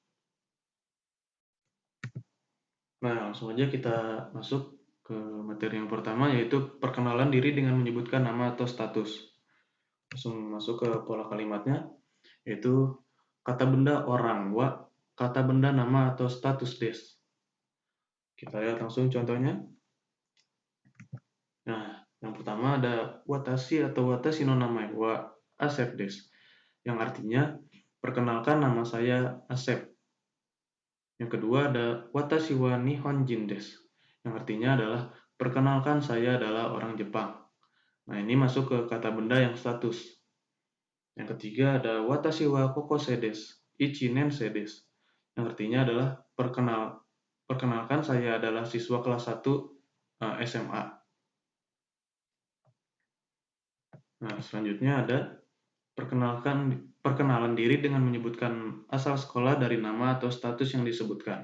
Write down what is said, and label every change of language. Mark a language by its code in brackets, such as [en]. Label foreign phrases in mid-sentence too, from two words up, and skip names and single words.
[id] Nah, langsung aja kita masuk ke materi yang pertama, yaitu perkenalan diri dengan menyebutkan nama atau status. Langsung masuk ke pola kalimatnya, yaitu kata benda orang wa, kata benda nama atau status des. Kita lihat langsung contohnya. Nah, yang pertama ada watashi atau [ja] 私の名前はアセプです, [id] yang artinya perkenalkan, nama saya Asep. Yang kedua ada [ja] 私は日本人です, [id] yang artinya adalah perkenalkan, saya adalah orang Jepang. Nah, ini masuk ke kata benda yang status. Yang ketiga ada [ja] 私は高校生です、一年生です, [id] yang artinya adalah perkenalkan, saya adalah siswa kelas 1 SMA. Nah, selanjutnya ada perkenalan diri dengan menyebutkan asal sekolah dari nama atau status yang disebutkan.